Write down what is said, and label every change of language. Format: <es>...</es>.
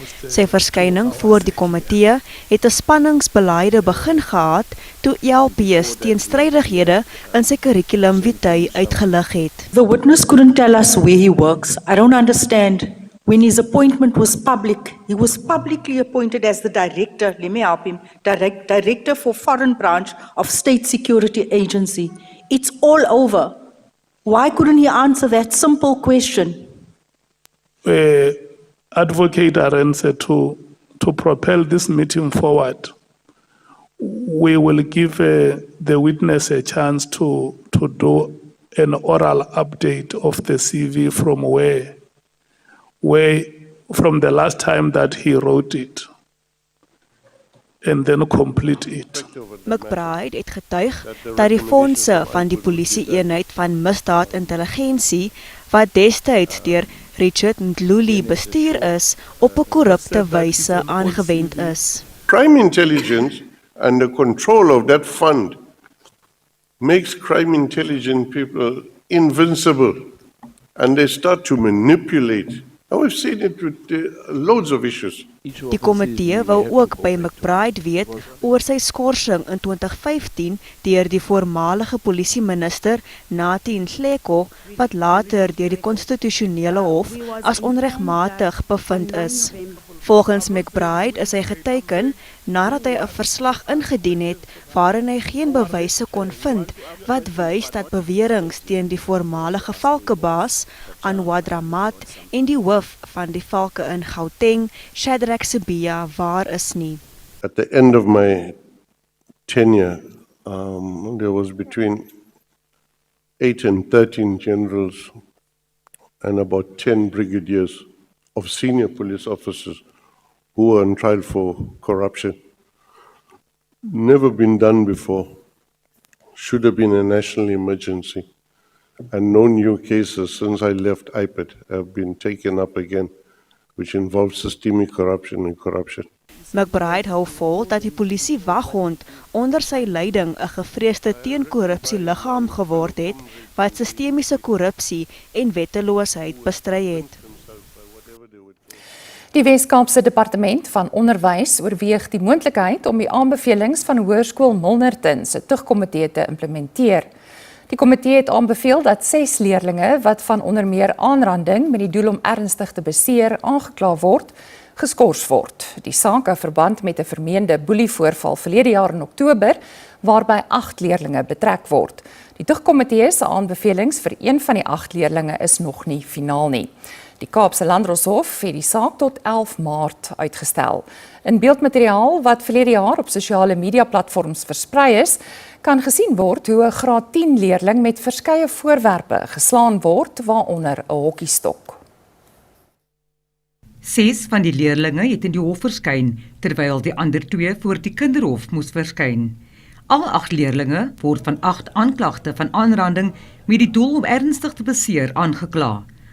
<af>Sy verskyning voor die komitee het 'n spanningsbeleide begin gehad toe LPS teenstrydighede in sy curriculum vitae uitgelig het.</af> <en>The witness couldn't tell us where he works. I don't understand. When his appointment was public, he was publicly appointed as the director, let me help him, director for foreign branch of State Security Agency. It's all over. Why couldn't he answer that simple question? Advocate Arend said to propel this meeting forward, we will give the witness a chance to do an oral update of the CV from the last time that he wrote it and then complete it.</en> <af>McBride het getuig dat die fondse van die polisie-eenheid van misdaad-intelligensie wat destyds deur Richard Ndluli bestuur is, op 'n korrupte wyse aangewend is.</af> <en>Crime intelligence and the control of that fund makes crime intelligent people invincible and they start to manipulate. And we've seen it with loads of issues.</en> <af>Die komitee wou ook by McBride weet oor sy skorsing in 2015 deur die voormalige polisieminister Nathi Nhleko wat later deur die konstitusionele hof as onregmatig bevind is. Volgens McBride is hy geteken nadat hy 'n verslag ingedien het waarin hy geen bewyse kon vind wat wys dat beweringe teen die voormalige valkebaas Anwar Dramat en die hoof van die valke in Gauteng, Shadrack Sibia, waar is nie.</af> <en>At the end of my tenure, there was between 8 and 13 generals and about 10 brigadiers of senior police officers who were on trial for corruption. Never been done before. Should have been a national emergency. And no new cases since I left IPED have been taken up again, which involves systemic corruption and corruption.</en> <af>McBride hou vol dat die polisie waghond onder sy leiding 'n gevreesde teenkorrupsie liggaam geword het wat sistemiese korrupsie en wetteloosheid bestry het. Die Wes-Kaapse Departement van Onderwys oorweeg die moontlikheid om die aanbevelings van Hoërskool Milnerton se tugkomitee te implementeer. Die komitee het aanbeveel dat 6 leerdlinge wat van onder meer aanranding met die doel om ernstig te beseer aangekla word, geskort word. Die saak hou verband met 'n vermeende boelievoorval verlede jaar in Oktober, waarby 8 leerdlinge betrek word. Die tugkomitee se aanbevelings vir een van die 8 leerdlinge is nog nie finaal nie. Die Kaapse Landdroshof het die saak tot 11 Maart uitgestel. In beeldmateriaal wat verlede jaar op sosiale media platforms versprei is, kan gesien word hoe 'n graad 10 leerling met verskeie voorwerpe geslaan word, waaronder 'n hokkiestok. 6 van die leerlinge het in die hof verskyn, terwyl die ander 2 voor die kinderhof moes verskyn. Al 8 leerlinge word van 8 aanklagte van aanranding met die doel om ernstig te beseer aangekla.</af>